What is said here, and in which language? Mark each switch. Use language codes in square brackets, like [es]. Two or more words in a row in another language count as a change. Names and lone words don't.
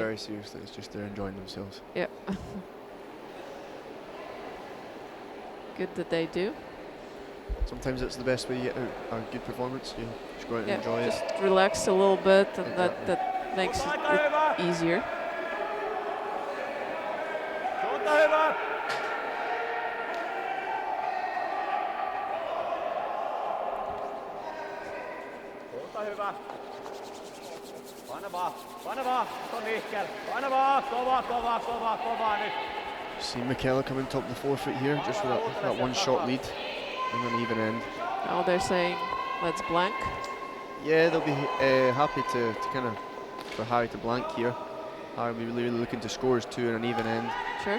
[en] very seriously. It's just they're enjoying themselves. Yeah. Good that they do. Sometimes it's the best way you get a good performance. You just go out and enjoy just it. relax a little bit, and Exactly. that makes it easier. [fi] Suunta hyvä! Suunta hyvä! Paina vaan, on liikkeellä. Paina vaan, kova nyt. [en] See McKellar coming top of the forefoot here, just with that one shot lead, and an even end. Now they're saying, let's blank. Yeah, they'll be happy to kind of for Harry to blank here. Harry will be really looking to score his 2 and an even end. Sure.